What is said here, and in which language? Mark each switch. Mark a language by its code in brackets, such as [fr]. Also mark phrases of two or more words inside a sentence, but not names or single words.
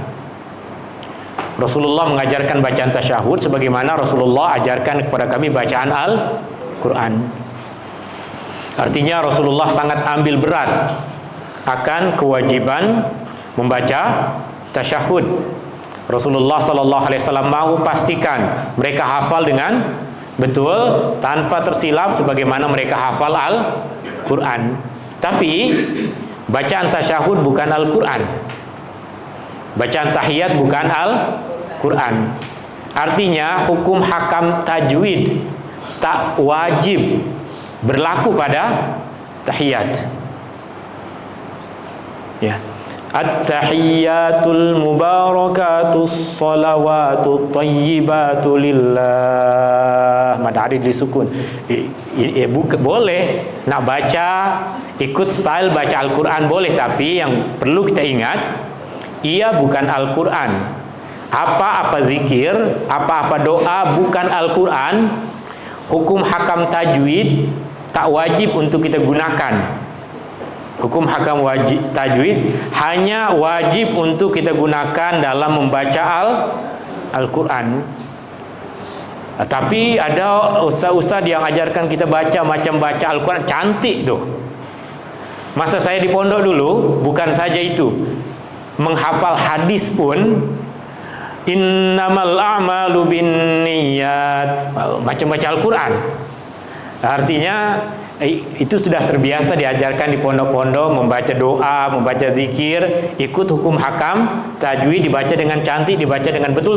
[ms] Rasulullah mengajarkan bacaan tasyahud sebagaimana Rasulullah ajarkan kepada kami bacaan Al-Quran. Artinya Rasulullah sangat ambil berat akan kewajiban membaca tasyahud. Rasulullah [ar] صلى الله عليه وسلم [ms] mahu pastikan mereka hafal dengan betul tanpa tersilap sebagaimana mereka hafal Al-Quran. Tapi bacaan tasyahud bukan Al-Quran. Bacaan tahiyat bukan Al-Quran. Artinya hukum hakam tajwid tak wajib berlaku pada tahiyat. Ya. [ar] التحيات المباركات الصلوات الطيبات لله. [ms] Mad arid disukun. Boleh nak baca ikut style baca Al-Quran boleh, tapi yang perlu kita ingat ia bukan Al-Quran. Apa-apa zikir, apa-apa doa bukan Al-Quran. Hukum hakam tajwid tak wajib untuk kita gunakan Hukum hakam wajib tajwid hanya wajib untuk kita gunakan dalam membaca Al-Quran. Tapi ada ustaz-ustaz yang ajarkan kita baca macam baca Al-Quran cantik tuh. Masa saya di pondok dulu, bukan saja itu, menghafal hadis pun [ar] إنما الأعمال بالنيات, [ms] macam baca Al-Quran. Artinya itu sudah terbiasa diajarkan di pondok-pondok, membaca doa, membaca zikir, ikut hukum hakam tajwid, dibaca dengan cantik, dibaca dengan betul.